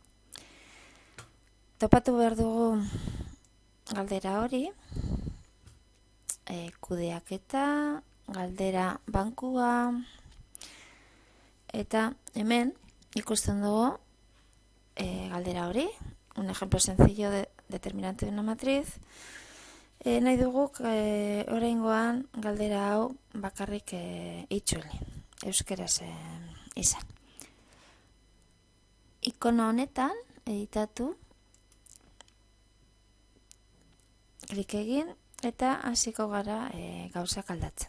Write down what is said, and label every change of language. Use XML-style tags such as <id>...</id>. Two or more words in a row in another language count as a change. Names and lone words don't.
<eu>Topatu behar dugu galdera hori, kudeaketa, galdera bankua, eta hemen ikusten dugu galdera hori,</eu> <es>un ejemplo sencillo de determinante de una matriz.</es> <eu>Nahi dugu oraingoan galdera hau bakarrik itzuli, euskeraz izan. Ikono honetan editatu, klik egin eta hasiko gara gauzak aldatzen.</eu>